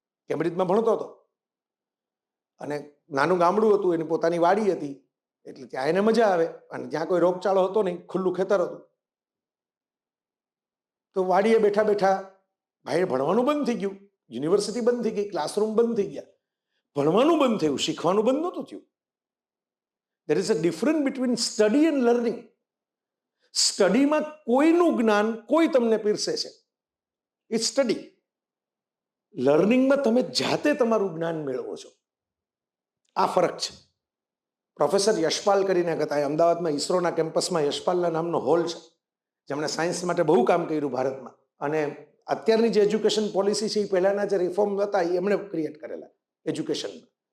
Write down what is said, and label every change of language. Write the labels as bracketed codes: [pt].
[gu] કેમ્બ્રિજમાં ભણતો હતો અને નાનું ગામડું હતું, એની પોતાની વાડી હતી, એટલે ત્યાં એને મજા આવે, અને ત્યાં કોઈ રોગચાળો હતો નહીં, ખુલ્લું ખેતર હતું. તો વાડીએ બેઠા બેઠા ભાઈ ભણવાનું બંધ થઈ ગયું, યુનિવર્સિટી બંધ થઈ ગઈ, ક્લાસરૂમ બંધ થઈ ગયા, ભણવાનું બંધ થયું, શીખવાનું બંધ નહોતું થયું. [en] There is a difference between study and learning. [gu] સ્ટડીમાં કોઈનું જ્ઞાન કોઈ તમને પીરસે છે, ઇટ્સ સ્ટડી. લર્નિંગમાં તમે જાતે તમારું જ્ઞાન મેળવો છો, આ ફરક છે. પ્રોફેસર યશપાલ કરીને હતા, અમદાવાદમાં ઈસરોના કેમ્પસમાં યશપાલના નામનો હોલ છે, જેમણે સાયન્સ માટે બહુ કામ કર્યું ભારતમાં, અને અત્યારની જે એજ્યુકેશન પોલિસી છે એ પહેલાના જે રિફોર્મ હતા એ એમણે ક્રિએટ કરેલા એજ્યુકેશનમાં.